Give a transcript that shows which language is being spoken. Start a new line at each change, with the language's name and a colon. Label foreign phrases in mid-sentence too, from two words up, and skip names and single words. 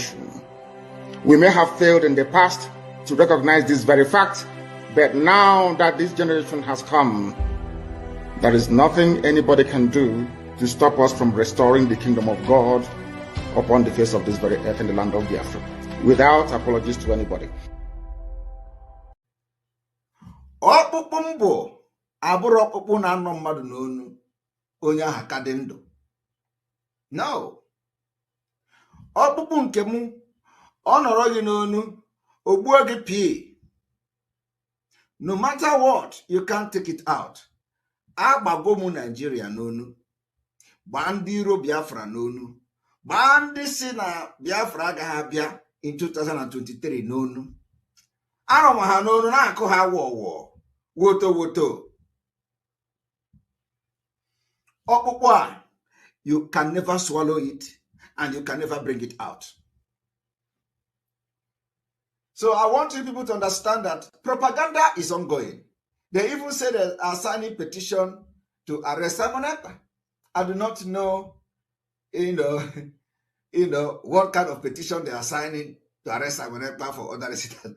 English: We may have failed in the past to recognize this very fact, But now that this generation has come, there is nothing anybody can do to stop us from restoring the kingdom of God upon the face of this very earth in the land of Biafra, without apologies to anybody.
Igbo: Ọkpụkpụ mbụ abụrụ ọkpụkpụ na-anọ mmadụ n'onu onye ahụ ka dị ndụ.
English: No.
Igbo: Ọkpụkpụ nke mụ ọ nọrọ gị n'onu o gbuo gị pii.
English: No matter what, you can't take it out.
Igbo: Agbago mụ Nigeria n'onu, gbaa ndị iro Biafra n'onu, gbaa ndị si na Biafra agaghị abịa in 2023 n'onu. Arụma ha n'onu na-akụ ha wọwọ woto woto. Ọkpụkpụ a,
English: you can never swallow it and you can never bring it out. So I want you people to understand that propaganda is ongoing. They even say they are signing petition to arrest Simon Ekpa. I do not know, what kind of petition they are signing to arrest Simon Ekpa for other reasons.